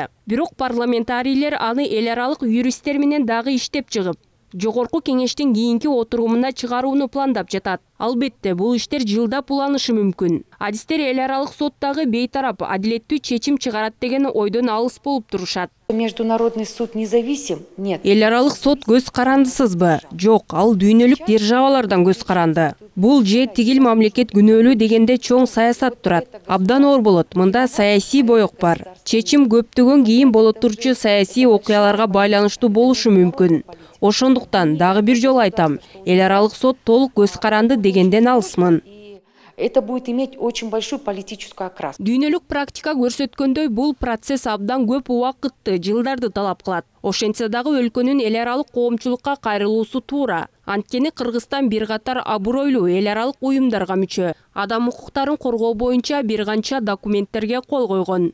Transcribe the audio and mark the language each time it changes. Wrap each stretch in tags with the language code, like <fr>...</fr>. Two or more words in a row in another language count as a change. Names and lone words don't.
<ky>Бирок парламентарийлер аны эл аралык юристтер менен дагы иштеп чыгып, жогорку кеңештин кийинки отурумуна чыгарууну пландап жатат. Албетте, бул иштер жылдап уланышы мүмкүн. Адистер эл аралык соттагы бейтарап адилеттүү чечим чыгарат деген ойдон алыс болуп турушат.</ky> <ru>Международный суд независим? Нет.</ru> <ky>Эл аралык сот көз карандысызбы? Жок, ал дүйнөлүк державалардан көз каранды. Бул же тигил мамлекет күнөөлүү дегенде чоң саясат турат. Абдан оор болот. Мында саясий боек бар. Чечим көптөгөн кийин боло турчу саясий окуяларга байланыштуу болушу мүмкүн. Ошондуктан дагы бир жолу айтам, эл аралык сот толук көз каранды дегенден алысмын.</ky> <ru>Это будет иметь очень большую политическую окраску.</ru> <ky>Дүйнөлүк практика көрсөткөндөй, бул процесс абдан көп убакытты, жылдарды талап кылат. Ошентсе дагы өлкөнүн эл аралык коомчулукка кайрылуусу туура. Анткени Кыргызстан бир катар абройлуу эл аралык уюмдарга мүчө. Адам укуктарын коргоо боюнча бир канча документтерге кол койгон.</ky>